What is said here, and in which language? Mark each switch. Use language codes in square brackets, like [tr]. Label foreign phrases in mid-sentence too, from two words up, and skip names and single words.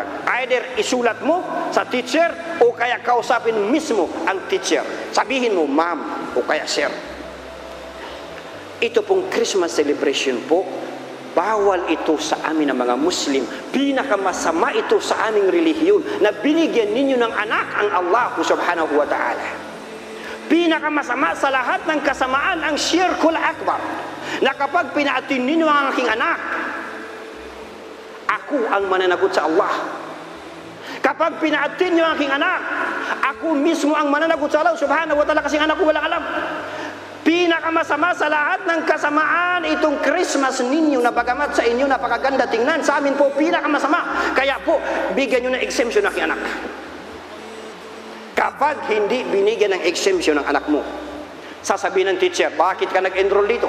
[tl] Either isulat mo sa teacher o kaya kausapin mismo ang teacher. Sabihin mo, ma'am o kaya sir, ito pong [en] Christmas celebration [tl] po, bawal ito sa amin ng mga Muslim. Pinakamasama ito sa aming relihiyon na binigyan ninyo ng anak ang Allah [ar] سبحانه وتعالى. [tl] Pinakamasama sa lahat ng kasamaan ang [ar] الشرك الأكبر, [tl] na kapag pinaatin ninyo ang aking anak, ako ang mananagot sa Allah. Kapag pinaatin niyo ang aking anak, ako mismo ang mananagot sa Allah [ar] سبحانه وتعالى, [tl] kasi anak ko walang alam. Pinakamasama sa lahat ng kasamaan itong Christmas ninyo, na bagamat sa inyo napakaganda tingnan, sa amin po pinakamasama. Kaya po, bigyan nyo ng exemption ng aking anak. Kapag hindi binigyan ng exemption ng anak mo, sasabihin ng teacher, bakit ka nag-enroll dito?